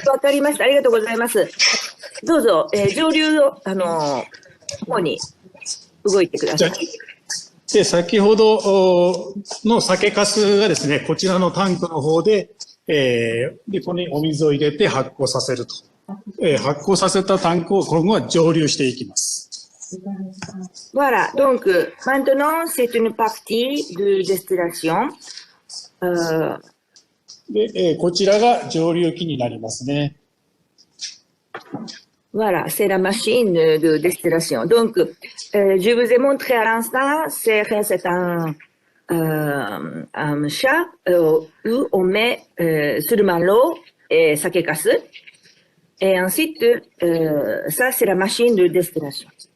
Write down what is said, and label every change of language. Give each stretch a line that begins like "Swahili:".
Japanese: わかりました。ありがとうございます。どうぞ、上流を、方に動いてください。で、先ほどの酒粕がですね、こちらのタンクの方で、で、ここにお水を入れて発酵させると。発酵させたタンクを今後は蒸留していきます。
French: Voilà, donc maintenant c'est une partie de distillation.
Japanese: で、こちらが蒸留機になりますね。
French: Voilà, c'est la machine de distillation. Donc, je vous ai montré à l'instant, c'est un chat où on met seulement l'eau et sakekasu. Et ensuite, ça c'est la machine de distillation.